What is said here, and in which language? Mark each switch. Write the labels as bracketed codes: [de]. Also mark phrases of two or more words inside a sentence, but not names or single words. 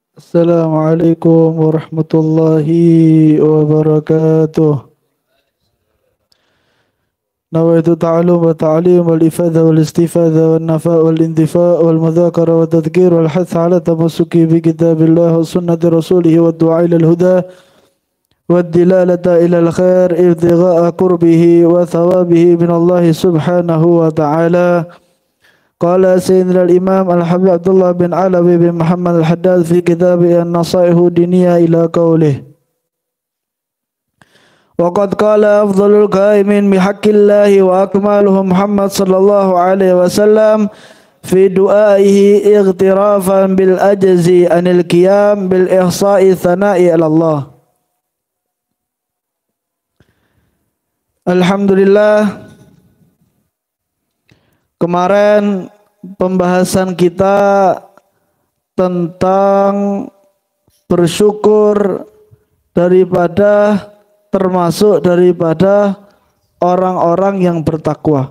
[ar] السلام عليكم ورحمة الله وبركاته. نويت التعلم والتعليم والإفادة والاستفادة والنفع والانتفاع والمذاكرة والتذكير والحث على التمسك بكتاب الله وسنة رسوله والدعاء إلى الهدى والدلالة على الخير ابتغاء قربه وثوابه من الله سبحانه وتعالى. قال سيدنا الإمام الحبيب عبد الله بن علوي بن محمد الحداد في كتابه النصائح الدينية إلى قوله وقد قال أفضل القائمين بحق الله وأكمله محمد صلى الله عليه وسلم في دعائه اعترافا بالعجز عن القيام بالإحصاء ثناء على الله. [id] Alhamdulillah, kemarin pembahasan kita tentang bersyukur termasuk daripada orang-orang yang bertakwa.